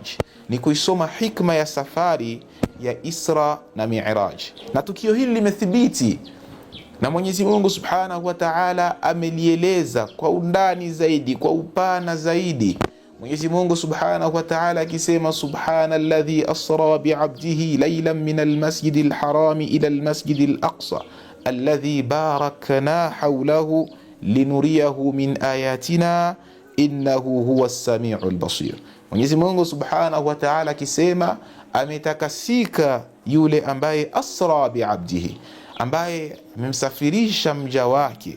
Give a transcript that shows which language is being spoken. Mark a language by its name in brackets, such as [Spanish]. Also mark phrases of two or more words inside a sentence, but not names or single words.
[Swahili] Ni kuisoma hikma ya safari ya Isra na Mi'raj. Na tukio hili limethibiti Na Mwenyezi Mungu [Arabic] سبحانه وتعالى [Swahili] amelieleza kwa undani zaidi, kwa upana zaidi. Mwenyezi Mungu Subhanahu wa Ta'ala akisema [Arabic] سبحان الذي أسرى بعبده ليلا من المسجد الحرام إلى المسجد الأقصى الذي باركنا حوله لنريه من آياتنا إنه هو السميع البصير. [Swahili] Mwenyezi Mungu [Arabic] سبحانه وتعالى [Swahili] akisema ametakasika yule ambaye [Arabic] أسرى بعبده, [Swahili] ambaye amemsafirisha mja wake.